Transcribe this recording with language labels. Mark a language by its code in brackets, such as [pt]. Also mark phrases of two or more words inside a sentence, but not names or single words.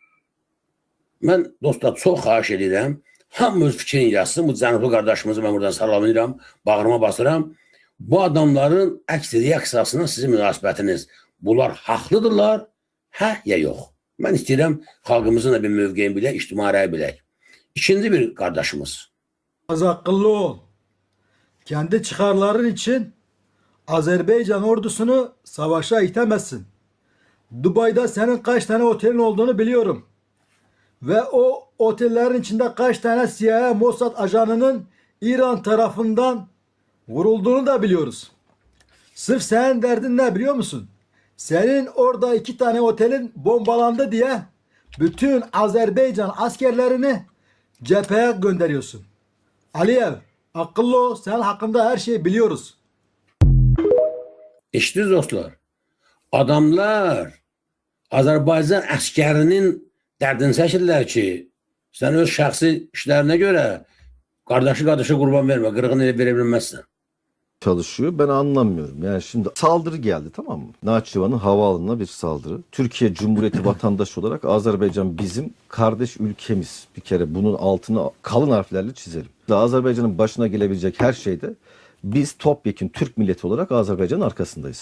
[az] Mən dostlar çox xahiş edirəm, hamı öz fikrini yazsın, bu cənublu qardaşımızı mən buradan salamlayıram, bağrıma basıram. Bu adamların əks reaksiyasına sizin münasibətiniz, bunlar haqlıdırlar, hə ya yox? Mən istəyirəm xalqımızın da bir mövqeyin bilək, ictimai bilək. İkinci bir qardaşımız. [tr] Az akıllı ol. Kendi çıkarların için Azerbaycan ordusunu savaşa itemezsin. Dubai'de senin kaç tane otelin olduğunu biliyorum. Ve o otellerin içinde kaç tane CIA Mossad ajanının İran tarafından vurulduğunu da biliyoruz. Sırf senin derdin ne biliyor musun? Senin orada 2 tane otelin bombalandı diye bütün Azerbaycan askerlerini cepheye gönderiyorsun. Aliyev, akıllı ol, sen hakkında her şeyi biliyoruz. [az] Eşitdiniz dostlar, adamlar Azərbaycan əskərinin dərdini çəkirlər ki, sən öz şəxsi işlərinə görə qardaşı qurban vermə, qırğını verə bilməzsən. [tr] Çalışıyor. Ben anlamıyorum. Yani şimdi saldırı geldi, tamam mı? Nahçıvan'ın havaalanına bir saldırı. Türkiye Cumhuriyeti vatandaşı olarak Azerbaycan bizim kardeş ülkemiz. Bir kere bunun altını kalın harflerle çizelim. Azerbaycan'ın başına gelebilecek her şeyde biz topyekun Türk milleti olarak Azerbaycan'ın arkasındayız.